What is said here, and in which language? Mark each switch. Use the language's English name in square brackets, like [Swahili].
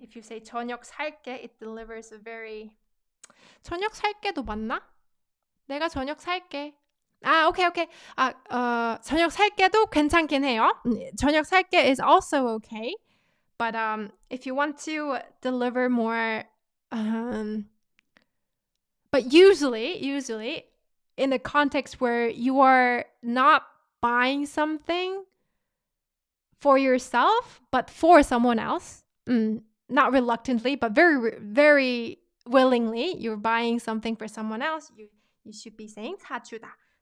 [English] If you say [Korean] 저녁 살게, [English] it delivers a very [Korean] 저녁 살게도 맞나? 내가 저녁 살게. 오케이. 저녁 살게도 괜찮긴 해요. 저녁 살게 [English] is also okay. But if you want to deliver more but usually in a context where you are not buying something for yourself, but for someone else, not reluctantly, but very, very willingly, you're buying something for someone else, you should be saying 사주다.